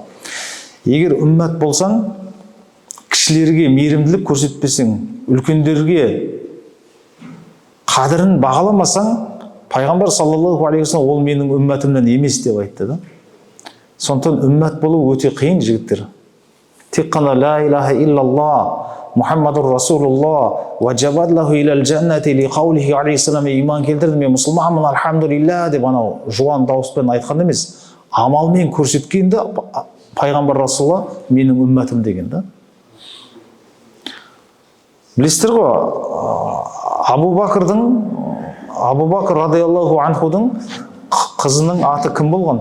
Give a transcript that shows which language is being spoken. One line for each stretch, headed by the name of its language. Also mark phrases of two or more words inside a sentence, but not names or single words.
Kazakh: Егер үммәт болсаң, кішілерге мейірімділік көрсетпесең, үлкендерге қадірін бағаламасаң, пайғамбар
Arabic: صلى الله عليه وسلم
Kazakh: ол менің үммәтімнен емес деп айтты да. Сондықтан үммәт болу өте қиын, жігіттер. Тек қана
Arabic: لا إله إلا الله محمد رسول الله وجبت له إلى الجنة لقوله عليه السلام,
Kazakh: иман келтірді, мен мұсылманмын альхамдулилля деп анау жуан дауыспен айтқан емес, амалмен көрсеткенде пайғамбар Расулулла менің үммәтім деген да. Білесіздер ғой, Абу Бакр
Arabic: رضي الله عنه
Kazakh: қызының аты кім болған?